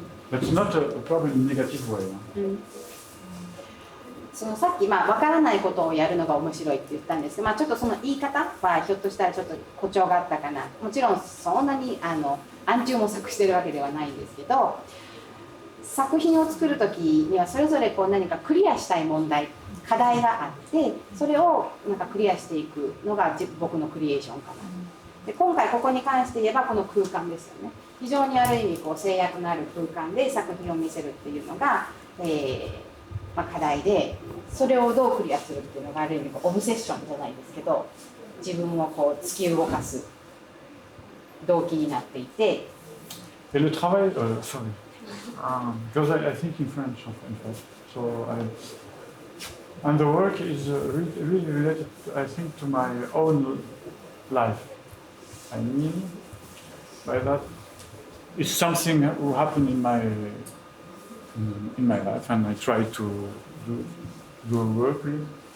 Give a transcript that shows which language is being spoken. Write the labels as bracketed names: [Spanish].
[English] But it's not a problem in a negative way. [Japanese] そのさっき、分からないことをやるのが面白いって言ったんですけど、ちょっとその言い方はひょっとしたらちょっと誇張があったかな。もちろんそんなに暗中模索してるわけではないんですけど、作品を作る時にはそれぞれ何かクリアしたい問題、課題があって、それをクリアしていくのが僕のクリエーションかな。で今回ここに関して言えばこの空間ですよね。非常にある意味制約のある空間で作品を見せるっていうのが、課題で、それをどうクリアするっていうのがある意味オブセッションじゃないですけど、自分を突き動かす動機になっていて。 [French] Et le travail, [English] sorry, because I think in French, in fact. So and the work is really related, I think, to my own life. I mean, by that, it's something who happened in my life, and I try to do a work with.